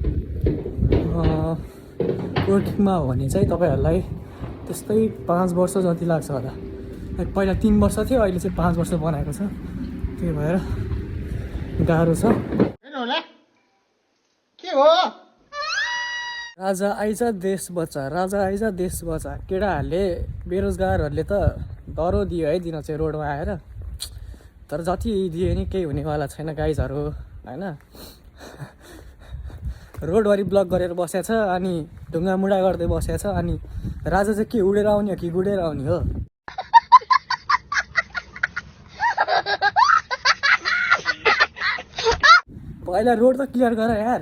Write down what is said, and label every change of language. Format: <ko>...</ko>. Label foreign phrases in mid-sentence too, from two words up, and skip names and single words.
<ne>वर्किङमा हो भने चाहिँ तपाईँहरूलाई त्यस्तै 5 वर्ष जति लाग्छ होला। लाइक पहिला 3 वर्ष थियो, अहिले चाहिँ 5 वर्ष बनाएको छ। त्यही भएर गाह्रो छ। के हो? राजा आइज देश बचा, राजा आइज देश बचा। केटाहरूले बेरोजगारहरूले त डरो दियो है दिन चाहिँ रोडमा आएर। तर जति दिए नि केही हुनेवाला छैन गाइजहरू, होइन। रोडभरि ब्लक गरेर बसेको छ, अनि ढुङ्गामुढा गर्दै बसेको छ। अनि राजा चाहिँ के उडेर आउने हो कि गुडेर आउने हो? पहिला रोड त क्लियर गर यार।</ne>